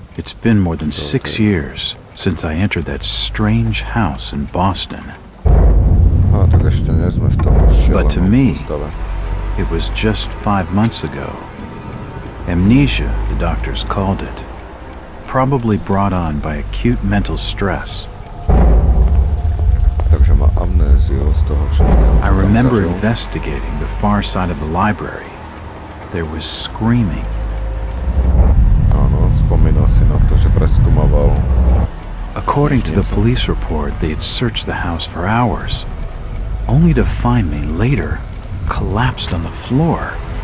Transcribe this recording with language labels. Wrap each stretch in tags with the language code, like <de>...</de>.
<en>It's been more than 6 years since I entered that strange house in Boston.</en> <sk>Tak ešte nie sme v tom</sk> <en>But to me,</en> <sk>stave.</sk> <en>it was just 5 months ago. Amnesia, the doctors called it. Probably brought on by acute mental stress.</en> <sk>Takže má amnéziu z toho všetkého.</sk> <en>I remember investigating the far side of the library. There was screaming.</en> <sk>Áno, spomínal si na to, že preskúmaval.</sk> <en>According to the police report, they had searched the house for hours, only to find me later collapsed on the floor.</en>